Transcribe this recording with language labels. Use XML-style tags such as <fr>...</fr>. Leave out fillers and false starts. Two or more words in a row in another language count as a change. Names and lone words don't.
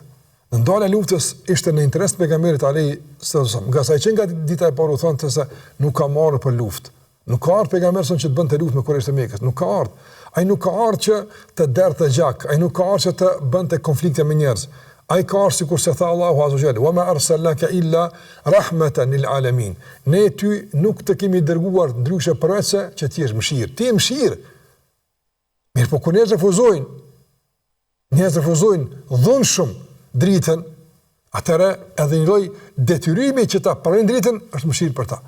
<sq>Në ndalja e luftës ishte në interes të pejgamberit</sq> <ar>عليه السلام.</ar> <sq>Nga sa që nga dita e parë u thonë se nuk ka marrë për luftë. Nuk ka ardhur pejgamberi që të bënte luftë me Kurajshët e Mekës. Nuk ka ardhur. Ai nuk ka ardhur që të derdhte gjak, ai nuk ka ardhur që të bënte konflikte me njerëz. Ai ka ardhur sikur se tha Allahu</sq> <ar>عز وجل, "وما أرسلناك إلا رحمة للعالمين."</ar> <sq>Ne ty nuk të kemi dërguar ndryshe përveç që ti je mëshirë. Ti je mëshirë. Mirë, po kur njerëzit refuzojnë dhunshëm dritën, atëherë edhe një lloj detyrimi që ta pranojnë dritën është mëshirë për ta.</sq>